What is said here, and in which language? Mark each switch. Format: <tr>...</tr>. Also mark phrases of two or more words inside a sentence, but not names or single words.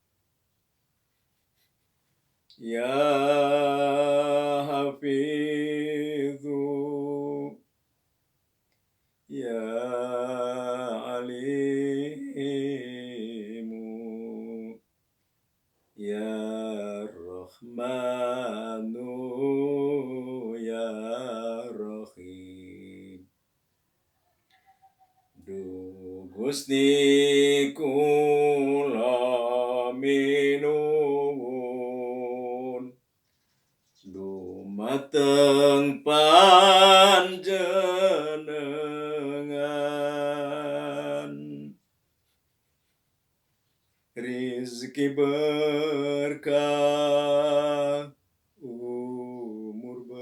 <ar>يا حافظ يا عليم يا رحمن يا رحيم.</ar> <jv>Du Gusti kula minuwun dumateng panjenengan, rizki berkah, umur</jv>